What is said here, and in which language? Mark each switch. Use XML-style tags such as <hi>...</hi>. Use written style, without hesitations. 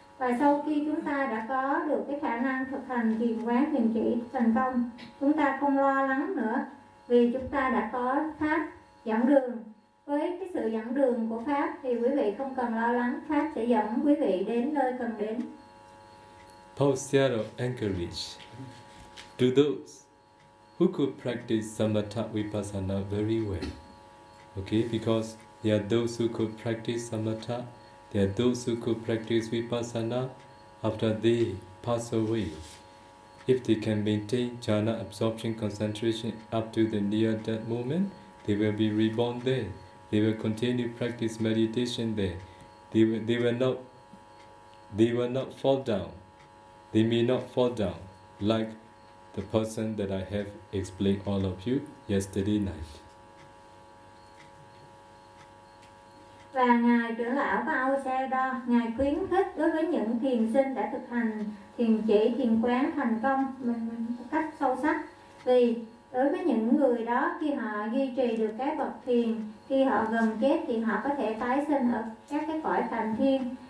<vi>Và sau khi chúng ta đã có được cái khả năng thực hành thiền quán, thiền chỉ thành công, chúng ta không lo lắng nữa, vì chúng ta đã có pháp dẫn đường. Với cái sự dẫn đường của pháp thì quý vị không cần lo lắng, pháp sẽ dẫn quý vị đến nơi cần đến.</vi> <en>Paul Seattle encourage to those who could practice Samatha Vipassana very well. Okay, because there are those who could practice Samatha, there are those who could practice Vipassana after they pass away. If they can maintain jhana absorption concentration up to the near death moment, they will be reborn there. They will continue practice meditation there. They will not fall down. They may not fall down like the person that I have explained all of you yesterday night.</en> <vi>Và Ngài trưởng lão của Aosedo, Ngài khuyến khích đối với những thiền sinh đã thực hành thiền chỉ, thiền quán thành công một cách sâu sắc. Vì đối với những người đó, khi họ duy trì được các bậc thiền, khi họ gần chết thì họ có thể tái sinh ở các cái cõi Phạm Thiên.</vi>